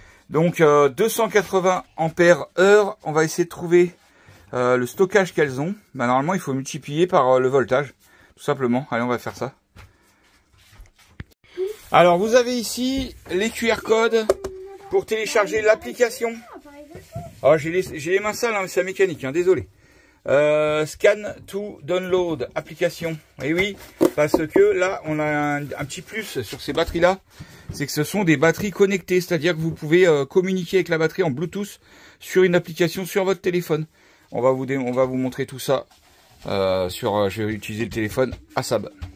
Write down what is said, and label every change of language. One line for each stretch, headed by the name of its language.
French: Donc, 280 ampères-heure. On va essayer de trouver le stockage qu'elles ont. Bah, normalement, il faut multiplier par le voltage. Tout simplement. Allez, on va faire ça. Alors, vous avez ici les QR codes pour télécharger l'application. Oh, j'ai les mains sales, hein, c'est la mécanique, hein, désolé.
English: Scan to download application.
French: Et oui, parce que là, on a un petit plus sur ces batteries-là. C'est que ce sont des batteries connectées. C'est-à-dire que vous pouvez communiquer avec la batterie en Bluetooth sur une application sur votre téléphone. On va vous montrer tout ça. Je vais utiliser le téléphone à Sab.